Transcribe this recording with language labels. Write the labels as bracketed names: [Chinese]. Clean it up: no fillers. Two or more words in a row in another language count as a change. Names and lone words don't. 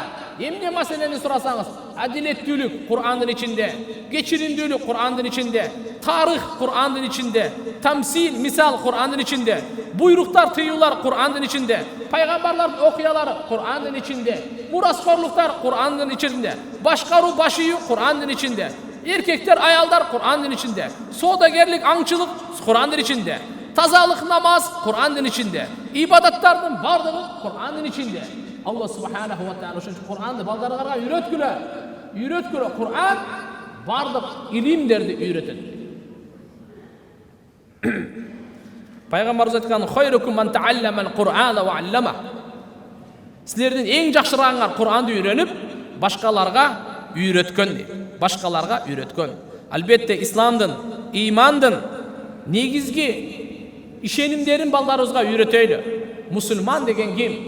[Kyrgyz] Эмне маселени сурасаңыз, адилеттүүлүк Кур'андын ичинде, кечиримдүүлүк Кур'андын ичинде, тарых Кур'андын ичинде, тамсил, мисал Кур'андын ичинде, буйруктар, тыюулар Кур'андын ичинде, пайгамбарлардын окуялары Кур'андын ичинде, мураскорлуктар Кур'андын ичинде, башкаруу, баш ийүү Кур'андын ичинде, эркектер, аялдар Кур'андын ичинде, соодагерлик, аңчылык Кур'андын ичинде, тазалык, намаз Кур'андын ичинде, ибадаттардын бардыгы Кур'андын ичинде. [Arabic] الله سبحانه وتعالى [Kyrgyz] ошон Кур'анды балдарга үйрөткүлө. Үйрөткүлө. Кур'ан бардык илимдерди үйрөтөт. Пайгамбарыбыз айткан: [Arabic] "خيركم من تعلم القرآن وعلمه." [Kyrgyz] Силердин эң жакшырагыңар Кур'анды үйрөнүп, башкаларга үйрөткөн дейт. Башкаларга үйрөткөн. Албетте исламдын, имандын негизги ишенимдерин балдарыбызга үйрөтөйлү. Мусулман деген ким?